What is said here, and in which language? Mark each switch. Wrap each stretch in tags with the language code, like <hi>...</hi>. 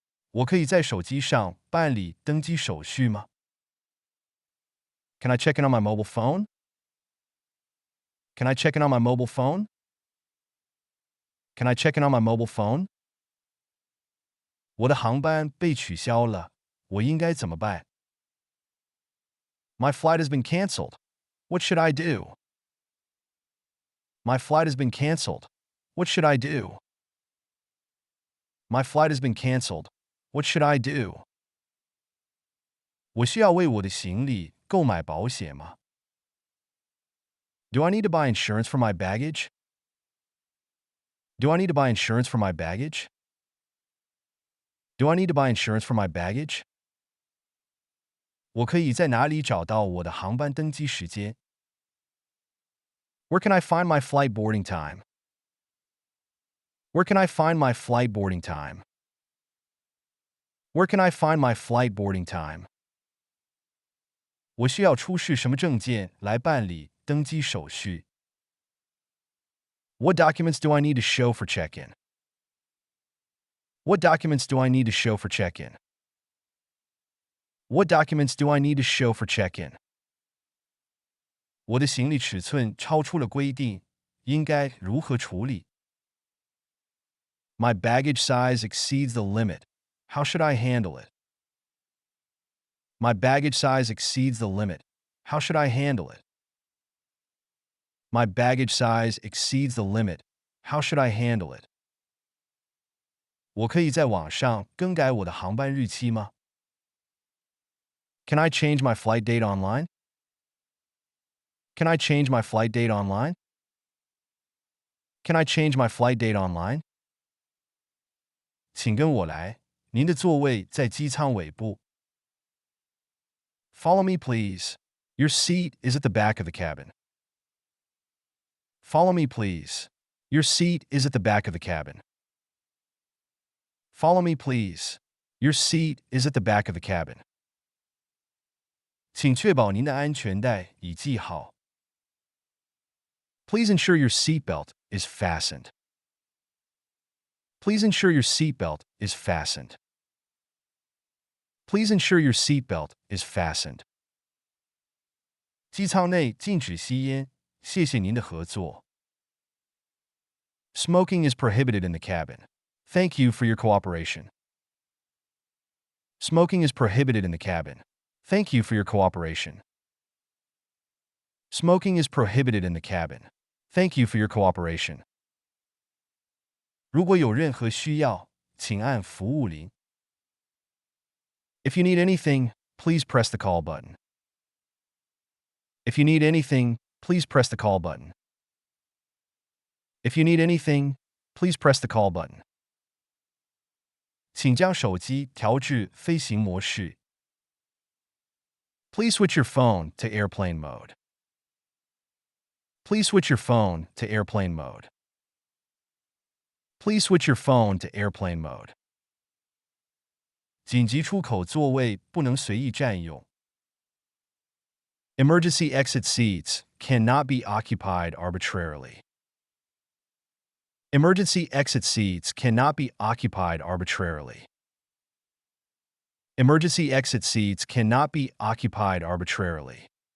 <zh>我可以在手机上办理登机手续吗？</zh> <en>Can I check in on my mobile phone? Can I check in on my mobile phone? Can I check in on my mobile phone?</en> <zh>我的航班被取消了，我应该怎么办？</zh> <en>My flight has been canceled. What should I do? My flight has been canceled. What should I do? My flight has been canceled. What should I do?</en> <zh>我需要为我的行李购买保险吗？</zh> <en>Do I need to buy insurance for my baggage? Do I need to buy insurance for my baggage? Do I need to buy insurance for my baggage?</en> <zh>我可以在哪里找到我的航班登机时间？</zh> <en>Where can I find my flight boarding time? Where can I find my flight boarding time? Where can I find my flight boarding time?</en> <zh>我需要出示什么证件来办理登机手续？</zh> <en>What documents do I need to show for check-in? What documents do I need to show for check-in? What documents do I need to show for check-in?</en> <zh>我的行李尺寸超出了规定，应该如何处理？</zh> <en>My baggage size exceeds the limit. How should I handle it? My baggage size exceeds the limit. How should I handle it? My baggage size exceeds the limit. How should I handle it?</en> <zh>我可以在网上更改我的航班日期吗？</zh> <en>Can I change my flight date online? Can I change my flight date online? Can I change my flight date online?</en> <zh>请跟我来，您的座位在机舱尾部。</zh> <en>Follow me, please. Your seat is at the back of the cabin. Follow me, please. Your seat is at the back of the cabin. Follow me, please. Your seat is at the back of the cabin.</en> <zh>请确保您的安全带已系好。</zh> <en>Please ensure your seatbelt is fastened. Please ensure your seatbelt is fastened. Please ensure your seatbelt is fastened.</en> <zh>机舱内禁止吸烟，谢谢您的合作。</zh> <en>Smoking is prohibited in the cabin. Thank you for your cooperation. Smoking is prohibited in the cabin. Thank you for your cooperation. Smoking is prohibited in the cabin. Thank you for your cooperation.</en> <zh>如果有任何需要，请按服务铃。</zh> <en>If you need anything, please press the call button. If you need anything, please press the call button. If you need anything, please press the call button.</en> <zh>请将手机调至飞行模式。</zh> <en>Please switch your phone to airplane mode. Please switch your phone to airplane mode. Please switch your phone to airplane mode.</en> <zh>紧急出口座位不能随意占用。</zh> <en>Emergency exit seats cannot be occupied arbitrarily. Emergency exit seats cannot be occupied arbitrarily. Emergency exit seats cannot be occupied arbitrarily.</en>